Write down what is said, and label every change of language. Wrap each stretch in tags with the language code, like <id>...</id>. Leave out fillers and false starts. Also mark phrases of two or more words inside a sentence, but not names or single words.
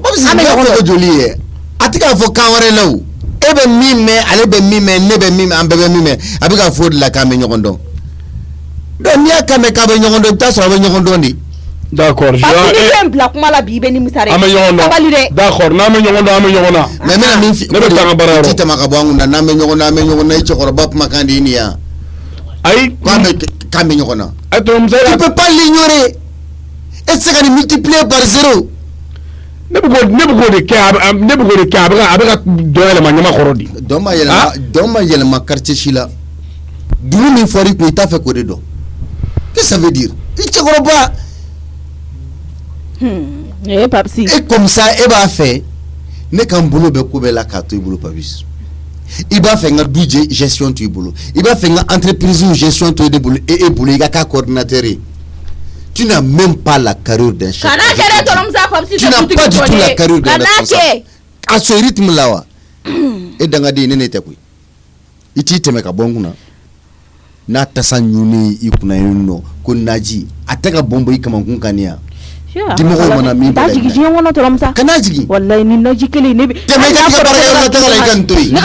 <bm>an bɛ ɲɔgɔn dɔn joli ye a tɛ k'a fɔ kan wɛrɛ la o e bɛ min mɛn ale bɛ min mɛn ne bɛ min mɛn an bɛɛ bɛ min mɛn a bɛ ka fɔ o de la k'an bɛ ɲɔgɔn dɔn donc n'i y'a kan mɛn k'a bɛ ɲɔgɔn dɔn i bɛ taa sɔrɔ a bɛ ɲɔgɔn dɔn de.</bm> <fr>D'accord. Parce que</fr> <bm>fɛn bila kuma la bi i bɛ nimisa dɛ. An bɛ ɲɔgɔn dɔn. D'accord n'an bɛ ɲɔgɔn dɔn an bɛ ɲɔgɔn na. Mais n bɛna min f'i ye ne bɛ taa n ka baara yɔrɔ. i tɛ tɛmɛ ka bɔ an kun na n'an bɛ ɲɔgɔn na an bɛ ɲɔgɔn na i cɛkɔrɔba kumakan de ye nin ye yan. Ayi. K'an bɛ ɲɔgɔn na.</bm> <fr>Tu peux pas l'ignorer.</fr> <bm>E tɛ se ka nin</bm> <fr>multiplier par 0.</fr> <bm>ne bɛ k'o de kɛ a bɛ ka dɔ yɛlɛma ɲama kɔrɔ de. Dɔn ma yɛlɛma quartier si la. Dugu min fɔra i kun i t'a fɛ k'o de dɔn.</bm> <fr>Qu'est-ce que ça veut dire?</fr> <bm>I cɛkɔrɔba. Papisi.</bm> <fr>Et comme ça</fr> <bm>e b'a fɛ ne ka n bolo bɛ ko bɛɛ la k'a to i bolo Papisi. I b'a fɛ n ka du gestion to i bolo. I b'a fɛ n ka</bm> <fr>entreprise gestion</fr> <bm>to e bolo e bolo i ka k'a coordinateur ye.</bm> <fr>Tu n'as même pas la carrure d'un chef.</fr> <bm>Kana kɛ dɛ tɔrɔmusa Papisi.</bm> <fr>Tu n'as pas du tout la carrure d'un responsable. À ce rythme là</fr> <bm>wa. E dangaden ne tɛ koyi. I t'i tɛmɛ ka bɔ n kunna. N'a tasa ɲunnen i kunna yen nɔ ko naji a tɛ ka bɔn i kamakun kan yan. Dimɔgɔw mana min bɛɛ la. Jigin diɲɛ kɔnɔ tɔrɔmusa. Kana jigin. Wallahi ni naji kelen ne bɛ. Tɛmɛ i ka baarakɛyɔrɔ la taga la i ka nin to yen.</bm>